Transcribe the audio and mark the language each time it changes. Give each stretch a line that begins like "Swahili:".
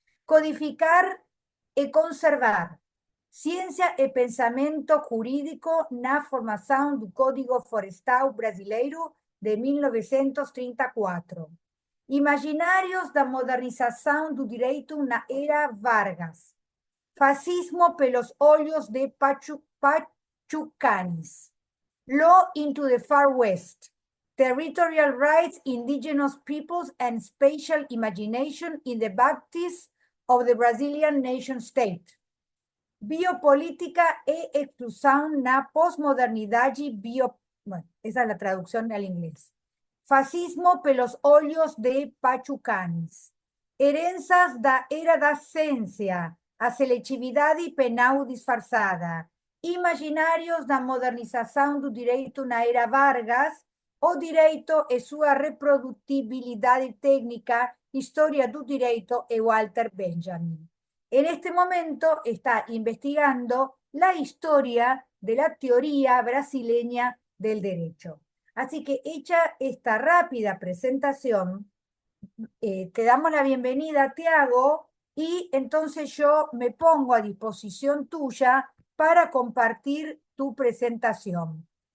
Portuguese: Codificar e conservar Ciência e Pensamento Jurídico na Formação do Código Florestal Brasileiro de 1934. Imaginários da modernização do direito na era Vargas. Fascismo pelos olhos de Pachucanes.
English: Law into the Far West. Territorial rights, indigenous peoples, and spatial imagination in the baptism of the Brazilian nation state.
Portuguese: Biopolítica e exclusão na pós-modernidade
Spanish: Bueno, esa es la traducción al inglés.
Portuguese: Fascismo pelos olhos de Pachucanes. Heranças da era da ciência, a seletividade penal disfarçada. Imaginários da modernização do direito na era Vargas, o direito e sua reprodutibilidade técnica, Historia do Direito e Walter Benjamin.
Spanish: En este momento está investigando la historia de la teoría brasileña del derecho. Así que hecha esta rápida presentación, te damos la bienvenida, Tiago, y entonces yo me pongo a disposición tuya para compartir tu presentación.